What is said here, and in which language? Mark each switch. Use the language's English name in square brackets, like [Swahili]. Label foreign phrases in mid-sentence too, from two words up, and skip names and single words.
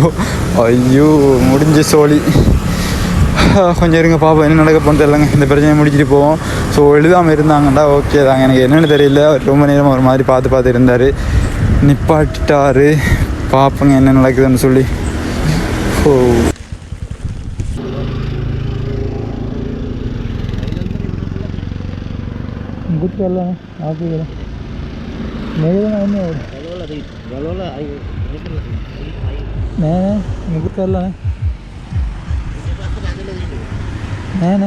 [Tamil] ஐயோ முடிஞ்ச சோழி. கொஞ்சம் இருங்க பார்ப்போம் என்ன நடக்க போகணுன்னு தெரியலங்க. இந்த பிரச்சனையை முடிச்சுட்டு போவோம். ஸோ எழுதாமல் இருந்தாங்கண்டா ஓகே தாங்க. எனக்கு என்னென்னு தெரியல, அவர் ரொம்ப நேரமாக ஒரு மாதிரி பார்த்து இருந்தார். நிப்பாட்டிட்டார். பார்ப்போங்க என்ன நடக்குதுன்னு சொல்லி. [Sinhala] ඔව්. මුකුත් කරලා නැහැ. ආපු එක. මේක තමයි එන්නේ ඔය. ගලවලා අයි නෑ නෑ මුකුත් කරලා නැහැ. නෑ නෑ.